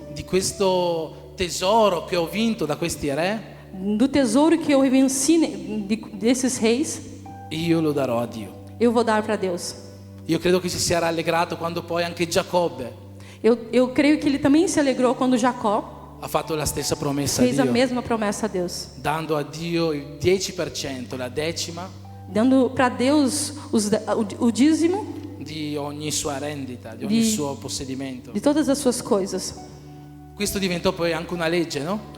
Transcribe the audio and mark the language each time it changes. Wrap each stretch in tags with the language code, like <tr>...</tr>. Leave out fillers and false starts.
<it>di questo tesoro che ho vinto da questi re,</it> <pt>do tesouro que eu venci desses reis,</pt> <it>io lo darò a Dio.</it> <pt>eu vou dar para Deus.</pt> <it>Io credo che si sia rallegrato quando poi anche Giacobbe</it> <pt>Eu creio que ele também se alegrou quando Jacó</pt> <it>ha fatto la stessa promessa a</it> <pt>fez a</pt> <it>Dio,</it> <pt>mesma promessa a Deus,</pt> <it>dando a Dio il 10%, la decima</it> <pt>dando para Deus o dízimo</pt> <it>di ogni sua rendita, di ogni suo possedimento.</it> <pt>de todas as suas coisas.</pt> <it>Questo diventò poi anche una legge, no?</it>